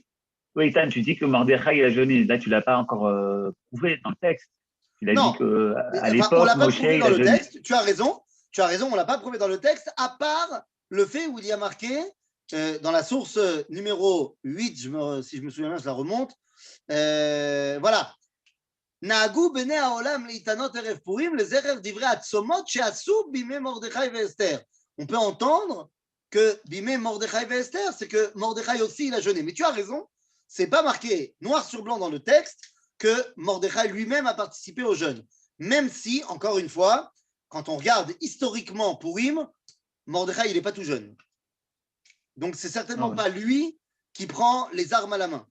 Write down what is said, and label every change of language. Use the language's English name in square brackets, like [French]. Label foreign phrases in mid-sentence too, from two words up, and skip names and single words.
[French] Oui, Tan, tu dis que Mordechai a jeûné. Là, tu ne l'as pas encore prouvé dans le texte. Tu l'as dit qu'à on l'époque, l'a pas Moshe, prouvé il dans a le jeûné. texte. Tu as raison, on l'a pas prouvé dans le texte, à part le fait où il y a marqué dans la source numéro 8, si je me souviens bien, je la remonte. Voilà. [Hebrew] נהגו בני העולם להתענות ערב פורים לזכר דברי הצומות שעשו בימי מרדכי ואסתר. [French] On peut entendre que [Hebrew] בימי מרדכי ואסתר, [French] c'est que Mordechai aussi il a jeûné. Mais tu as raison, c'est pas marqué noir sur blanc dans le texte que Mordechai lui-même a participé au jeûne. Même si, encore une fois, quand on regarde historiquement Purim, Mordechai il n'est pas tout jeune. Donc c'est certainement pas lui qui prend les armes à la main.